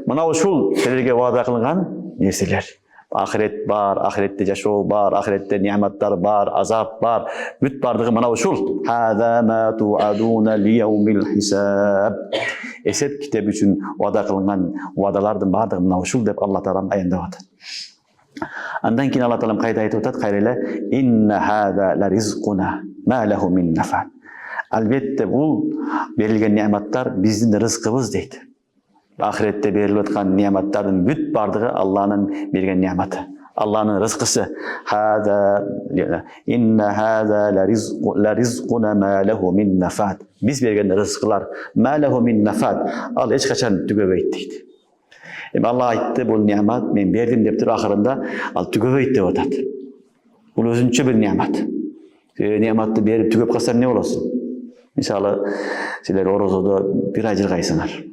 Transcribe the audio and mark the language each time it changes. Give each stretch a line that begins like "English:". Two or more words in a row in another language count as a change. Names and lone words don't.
Kyrgyz: Мына ушул силерге вада кылган нерселер. Ахирет бар, ахиретте жашоо бар, ахиретте неаматтар бар, азап бар. Бүт бардыгы мына ушул.
Arabic: هذا ما توعدون ليوم الحساب.
Kyrgyz: Эсеп китеп үчүн вада кылган вадалардын бардыгы мына ушул деп Алла таалам аяндап атат. Андан кийин Алла таалам кайда айтып атат? Кайра эле
Arabic: إن هذا لرزقنا ما له من نفاد.
Kyrgyz: Албетте бул берилген неаматтар биздин рызкыбыз дейт. Ахиретте берилип аткан неаматтардын бүт бардыгы Алланын берген неаматы. Алланын рызкысы.
Arabic: هذا إن هذا لرزقنا ما له من نفاد.
Kyrgyz: Биз берген рызкылар
Arabic: ما له من نفاد.
Kyrgyz: Ал эч качан түгөбөйт дейт. Эми Алла айтты, бул неамат мен бердим деп туруп акырында ал түгөбөйт деп атат. Бул өзүнчө бир неамат. Неаматты берип түгөп калсаң эмне болосуң? Мисалы, силер орозодо бир ай жыргайсыңар.